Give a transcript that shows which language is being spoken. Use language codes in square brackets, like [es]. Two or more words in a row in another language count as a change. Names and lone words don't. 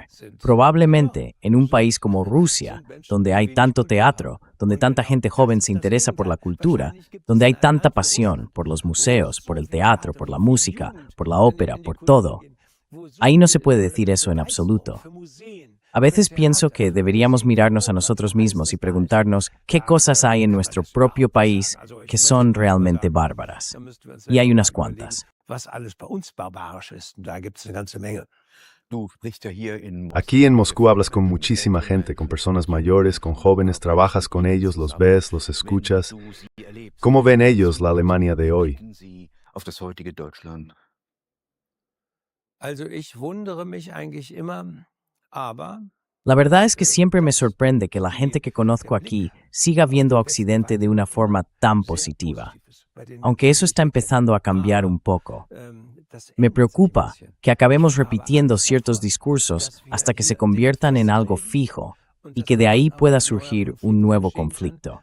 [es] Probablemente, en un país como Rusia, donde hay tanto teatro, donde tanta gente joven se interesa por la cultura, donde hay tanta pasión por los museos, por el teatro, por la música, por la ópera, por todo, ahí no se puede decir eso en absoluto. A veces pienso que deberíamos mirarnos a nosotros mismos y preguntarnos qué cosas hay en nuestro propio país que son realmente bárbaras. Y hay unas cuantas. [de] Was alles bei uns barbarisch ist, und da gibt es eine ganze Menge. Du sprichst ja hier in [es] Aquí en Moscú hablas con muchísima gente, con personas mayores, con jóvenes, trabajas con ellos, los ves, los escuchas. [de] du sie erlebst, [es] ¿Cómo ven ellos la Alemania de hoy? [de] blicken sie auf das heutige Deutschland. Also ich wundere mich eigentlich immer, aber [es] La verdad es que siempre me sorprende que la gente que conozco aquí siga viendo a Occidente de una forma tan positiva, aunque eso está empezando a cambiar un poco. Me preocupa que acabemos repitiendo ciertos discursos hasta que se conviertan en algo fijo y que de ahí pueda surgir un nuevo conflicto.